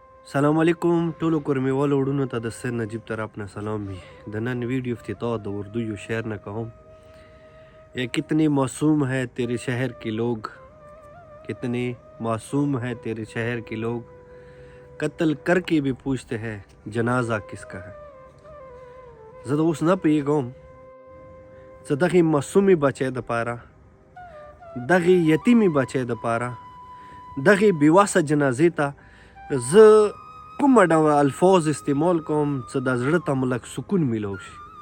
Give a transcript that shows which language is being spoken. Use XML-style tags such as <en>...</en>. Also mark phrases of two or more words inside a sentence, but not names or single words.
<ps>سلام علیکم ټولو کورمیوالو وروڼو ته د سید نجیب طرف نه سلام وي. د نن ویډیو افتتاح د اردو یو شعر نه کوم.</ps> <ur>یہ کتنے معصوم ہے تیرے شہر کے لوگ، کتنے معصوم ہے تیرے شہر کے لوگ، قتل کر کے بھی پوچھتے ہیں جنازہ کس کا ہے.</ur> <ps>زه د اوس نه پوهېږم چې دغې معصومې بچی دپاره، دغې یتیمې بچی دپاره، دغې بېوسه جنازې ته زه کومه ډول الفاظ استعمال کوم چې د زړه ته مو لږ سکون میلو شي.</ps>